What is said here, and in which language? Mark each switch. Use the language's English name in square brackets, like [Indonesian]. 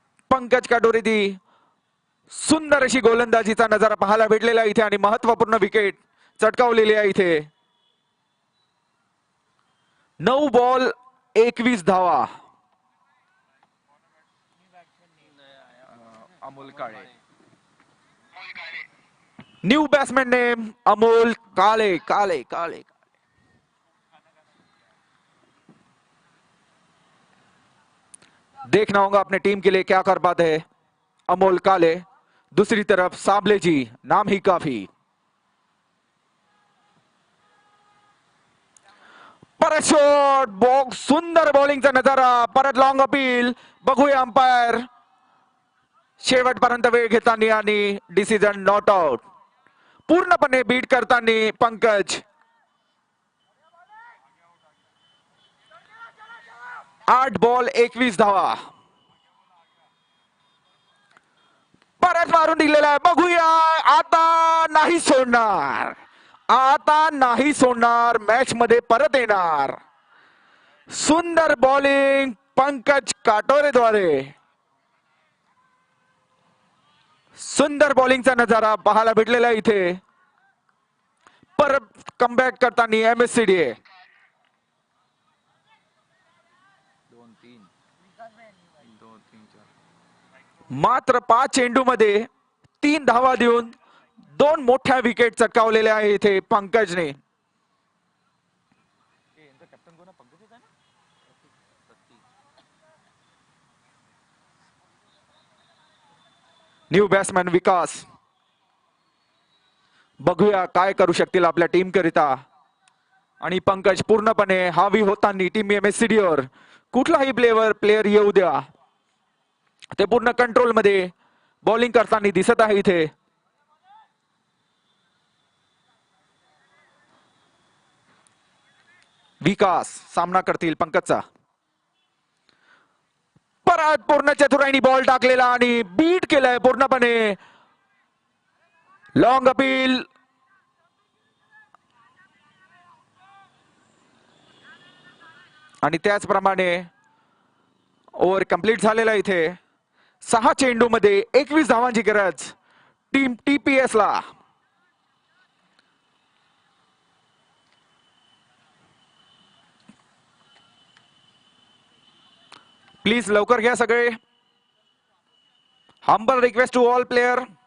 [Marathi] पंकज काटोरेदी सुंदर अशी गोलंदाजीचा नजारा पाहायला भेटलेला आहे इथे आणि महत्वपूर्ण विकेट चटकावलेली आहे इथे. 9 बॉल 21 धावा. Amol Kale, [English] new batsman name [Marathi] Amol काले. [Hindi] काले काले देखना होगा अपने टीम के लिए क्या कर पाते हैं अमोल काले. दूसरी तरफ साबले जी, नाम ही काफी. [Marathi] परत शॉट बॉक्स, सुंदर बॉलिंगचा नजारा. परत लॉंग अपील, बघूया अंपायर शेवटपर्यंत वेळ घेताना आणि डिसिजन नॉट आउट. पूर्णपणे बीट करताना पंकज. 8 बॉल 21 धावा. परत मारून दिलेला आहे, बघूया. आता नाही सोडणार, आता नाही सोडणार, मॅच मध्ये परत येणार. सुंदर बॉलिंग पंकज काटोरेद्वारे. सुंदर बॉलिंगचा नजारा पाहायला भेटलेला आहे इथे. परत कमबॅक करताना MSCDA. 2-3 मात्र 5 चेंडू मध्ये 3 धावा देऊन 2 मोठ्या विकेट चटकावलेल्या आहे इथे पंकजने. न्यू बॅट्समॅन विकास, बघूया काय करू शकतील आपल्या टीम करिता. आणि पंकज पूर्णपणे हावी होताना टीम MSCD वर. कुठलाही प्लेयर येऊ द्या, ते पूर्ण कंट्रोल मध्ये बॉलिंग करताना दिसत आहे इथे. विकास सामना करतील पंकजचा. परत पूर्ण चतुराईनी बॉल टाकलेला आणि बीट केलाय पूर्णपणे. लॉंग अपील, आणि त्याचप्रमाणे ओव्हर कंप्लीट झालेला इथे. 6 चेंडू मध्ये 21 धावांची गरज टीम TPS ला. प्लीज लवकर घ्या सगळे. [English] Humble request to all player.